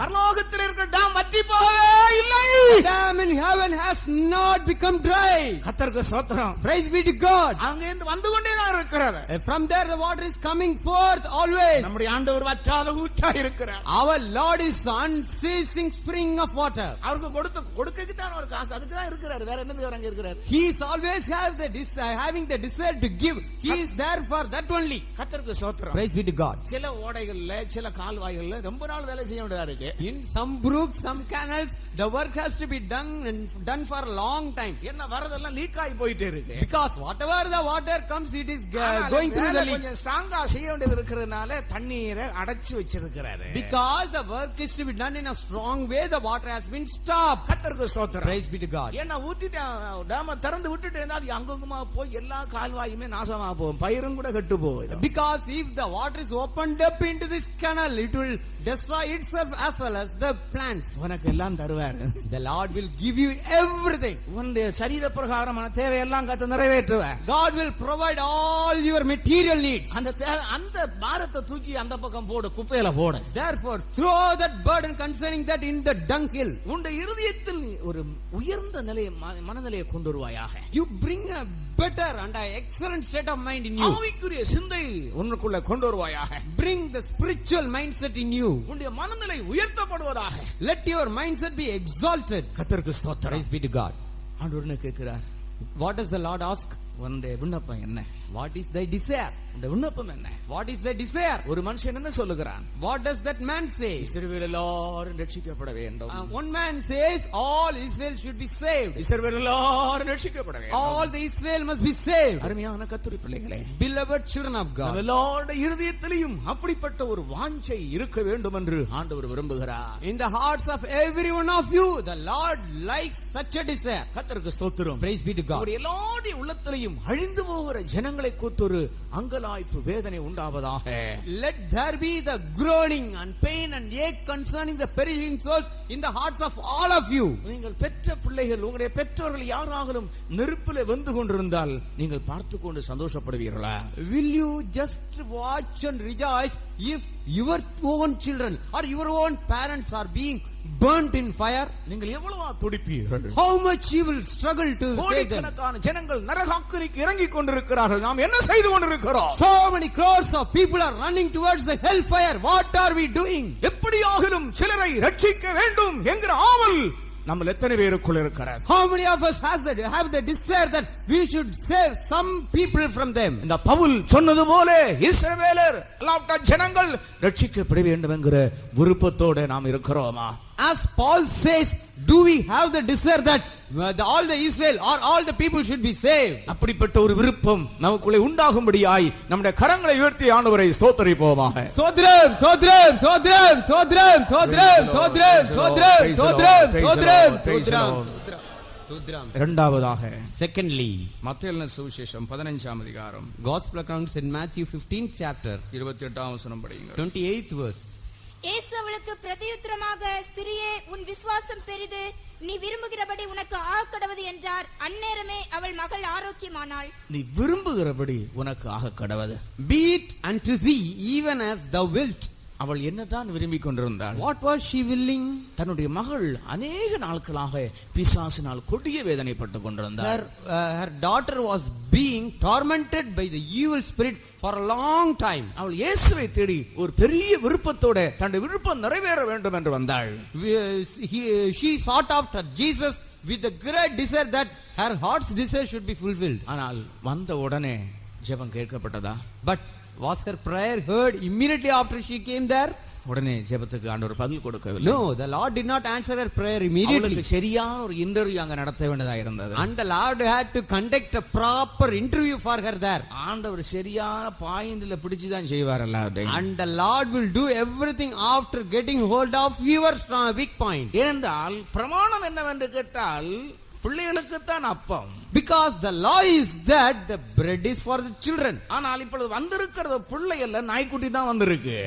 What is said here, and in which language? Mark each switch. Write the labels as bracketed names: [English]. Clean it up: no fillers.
[Tamil] பரலோகத்தில் இருக்கிற டேம் வற்றி போகவே இல்லை. [English] Dam in heaven has not become dry. [Tamil] கர்த்தருக்கு ஸ்தோத்திரம். [English] Praise be to God. [Tamil] அங்கிருந்து வந்து கொண்டே தான் இருக்கிறது. [English] From there the water is coming forth always. [Tamil] நம்முடைய ஆண்டவர் வற்றாத ஊற்றா இருக்கிறார். [English] Our Lord is unceasing spring of water. [Tamil] அவருக்கு கொடுக்கக்கு தான் ஒரு காசு, அதுக்கு தான் இருக்கிறார். வேற என்னது அங்க இருக்கிறார்? [English] He is always having the desire to give. He is there for that only. [Tamil] கர்த்தருக்கு ஸ்தோத்திரம். [English] Praise be to God. [Tamil] சில ஓடைகள்ல சில கால்வாய்கள்ல ரொம்ப நாள் வேலை செய்ய வேண்டியதா இருக்கு. [English] In some brooks, some canals, the work has to be done for a long time. [Tamil] என்ன வரதெல்லாம் லீக் ஆகி போயிட்டே இருக்கு. [English] Because whatever the water comes, it is going through the leak. [Tamil] கொஞ்சம் ஸ்ட்ராங்கா செய்ய வேண்டியது இருக்கிறதுனால தண்ணீரை அடைச்சு வச்சிருக்கிறாரு. [English] Because the work is to be done in a strong way, the water has been stopped. [Tamil] கர்த்தருக்கு ஸ்தோத்திரம். [English] Praise be to God. [Tamil] ஏன்னா டேம திறந்து விட்டுட்டு இருந்தா அது அங்கங்கமா போய் எல்லா கால்வாயுமே நாசமா போகும், பயிரும் கூட கெட்டு போகும். [English] Because if the water is opened up into this canal, it will destroy itself as well as the plants. [Tamil] உனக்கு எல்லாம் தருவாரு. [English] The Lord will give you everything. [Tamil] உன்னுடைய சரீர பிரகாரமான தேவையெல்லாம் கர்த்தர் நிறைவேற்றுவார். [English] God will provide all your material needs. [Tamil] அந்த பாரத்தை தூக்கி அந்த பக்கம் போடு, குப்பையில போடு. [English] Therefore, throw that burden concerning that in the dunghill. [Tamil] உன்னுடைய இருதயத்தில் ஒரு உயர்ந்த நிலையை மனநிலையை கொண்டு வருவாயாக. [English] You bring a better and an excellent state of mind in you. [Tamil] ஆவிக்குரிய சிந்தை உனக்குள்ள கொண்டு வருவாயாக. [English] Bring the spiritual mindset in you. [Tamil] உன்னுடைய மனநிலை உயர்த்தப்படுவதாக. [English] Let your mindset be exalted. [Tamil] கர்த்தருக்கு ஸ்தோத்திரம். [English] Praise be to God. [Tamil] ஆண்டவர் கேட்கிறார், [English] What does the Lord ask? [Tamil] உன்னுடைய விண்ணப்பம் என்ன? [English] What is thy desire? [Tamil] உன்னுடைய விண்ணப்பம் என்ன? [English] What is thy desire? [Tamil] ஒரு மனுஷன் என்ன சொல்லுகிறான்? [English] What does that man say? [Tamil] இஸ்ரவேல் எல்லாரும் ரட்சிக்கப்பட வேண்டும். [English] One man says all Israel should be saved. [Tamil] இஸ்ரவேல் எல்லாரும் ரட்சிக்கப்பட வேண்டும். [English] All the Israel must be saved. [Tamil] அருமையான கர்த்தருடைய பிள்ளைகளே, [English] Beloved children of God. [Tamil] எல்லாருடைய இருதயத்திலும் அப்படிப்பட்ட ஒரு வாஞ்சை இருக்க வேண்டும் என்று ஆண்டவர் விரும்புகிறார். [English] In the hearts of every one of you, the Lord likes such a desire. [Tamil] கர்த்தருக்கு ஸ்தோத்திரம். [English] Praise be to God. [Tamil] எல்லாருடைய உள்ளத்திலையும் அழிந்து போகிற ஜனங்களை கூத்தொரு அங்கலாய்ப்பு வேதனை உண்டாவதாக. [English] Let there be the groaning and pain and ache concerning the perishing souls in the hearts of all of you. [Tamil] நீங்கள் பெற்ற பிள்ளைகள், உங்களுடைய பெற்றோர்கள் யாராலும் நெருப்பிலே வெந்து கொண்டிருந்தால் நீங்கள் பார்த்து கொண்டு சந்தோஷப்படுவீர்களா? [English] Will you just watch and rejoice if your own children or your own parents are being burnt in fire? [Tamil] நீங்கள் எவ்வளவு துடிப்பீர்கள்? [English] How much you will struggle to save them? [Tamil] கோடிக்கணக்கான ஜனங்கள் நரகாக்கினிக்கு இறங்கிக் கொண்டிருக்கிறார்கள். நாம் என்ன செய்து கொண்டிருக்கிறோம்? [English] So many crores of people are running towards the hellfire. What are we doing? [Tamil] எப்படியாகிலும் சிலரை ரட்சிக்க வேண்டும் என்கிற ஆவல் நம்ம எத்தனை பேருக்குள் இருக்கிறார்? [English] How many of us have the desire that we should save some people from them? [Tamil] இந்த பவுல் சொன்னது போல இஸ்ரவேலர் எல்லா ஜனங்கள் ரட்சிக்கப்பட வேண்டும் என்கிற விருப்பத்தோடு நாம் இருக்கிறோமா? [English] As Paul says, do we have the desire that all the Israel or all the people should be saved? [Tamil] அப்படிப்பட்ட ஒரு விருப்பம் நமக்குள்ளே உண்டாகும்படியாய் நம்முடைய கரங்களை உயர்த்தி ஆண்டவரை ஸ்தோத்திரிப்போமாக. சோத்ரம் சோத்ரம் சோத்ரம் சோத்ரம் சோத்ரம் சோத்ரம் சோத்ரம் சோத்ரம் சோத்ரம் சோத்ரம். இரண்டாவதாக, [English] Secondly, [Tamil] மத்தேயு சுவிசேஷம் 15ஆம் அதிகாரம், [English] Gospel accounts in Matthew 15th chapter, [Tamil] 28ஆம் வசனம் படியுங்கள். [English] 28th verse. [Tamil] இயேசு அவளுக்கு பிரதியுத்தரமாக, ஸ்திரியே, உன் விசுவாசம் பெரிது, நீ விரும்புகிறபடி உனக்கு ஆகக்கடவது என்றார். அந்நேரமே அவள் மகள் ஆரோக்கியமானாள். நீ விரும்புகிறபடி உனக்கு ஆகக்கடவது. [English] Be it unto thee even as thou wilt. [Tamil] அவள் என்னதான் விரும்பிக் கொண்டிருந்தாள்? [English] What was she willing? [Tamil] தன்னுடைய மகள் அநேக நாட்களாக பிசாசினால் கொடிய வேதனைப்பட்டு கொண்டிருந்தார். [English] Her daughter was being tormented by the evil spirit for a long time. [Tamil] அவள் இயேசுவை தேடி ஒரு பெரிய விருப்பத்தோட தன்னுடைய விருப்பம் நிறைவேற வேண்டும் என்று வந்தாள். [English] She sought after Jesus with the great desire that her heart's desire should be fulfilled. [Tamil] ஆனால் வந்த உடனே ஜெபம் கேட்கப்பட்டதா? [English] But was her prayer heard immediately after she came there? [Tamil] உடனே ஜெபத்துக்கு ஆண்டவர் பதில் கொடுக்கவில்லை. [English] No, the Lord did not answer her prayer immediately. [Tamil] சரியான ஒரு இன்டர்வியூ அங்க நடத்த வேண்டியதா இருந்தது. [English] And the Lord had to conduct a proper interview for her there. [Tamil] ஆண்டவர் சரியான பாயிண்ட்ல பிடிச்சு தான் செய்வார் எல்லாத்தையும். [English] And the Lord will do everything after getting hold of your weak point. [Tamil] ஏனென்றால் பிரமாணம் என்னவென்று கேட்டால் பிள்ளைகளுக்கு தான் அப்பம். [English] Because the law is that the bread is for the children. [Tamil] ஆனால் இப்பொழுது வந்திருக்கிறது பிள்ளை அல்ல, நாய்க்குட்டி தான் வந்திருக்கு.